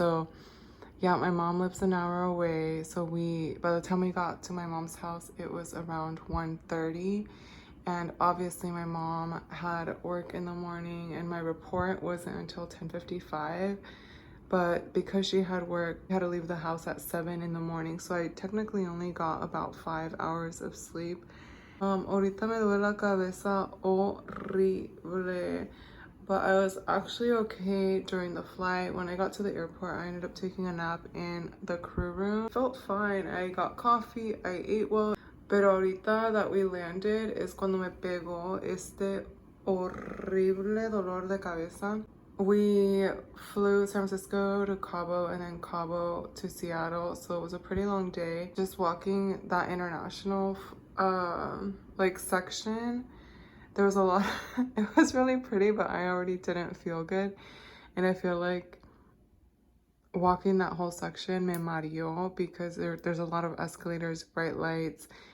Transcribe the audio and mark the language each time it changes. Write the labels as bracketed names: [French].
[English] So yeah, my mom lives an hour away. So by the time we got to my mom's house, it was around 1:30. And obviously my mom had work in the morning and my report wasn't until 10:55. But because she had work, I had to leave the house at 7 in the morning. So I technically only got about 5 hours of sleep. [Spanish] Ahorita me duele la cabeza horrible. [English] But I was actually okay during the flight. When I got to the airport, I ended up taking a nap in the crew room. Felt fine. I got coffee, I ate well. [Spanish] Pero ahorita [English] that we landed [Spanish] es cuando me pegó este horrible dolor de cabeza. [English] We flew San Francisco to Cabo and then Cabo to Seattle. So it was a pretty long day. Just walking that international like section, there was a lot. It was really pretty, but I already didn't feel good. And I feel like walking that whole section [Spanish] me mareó [English] because there's a lot of escalators, bright lights.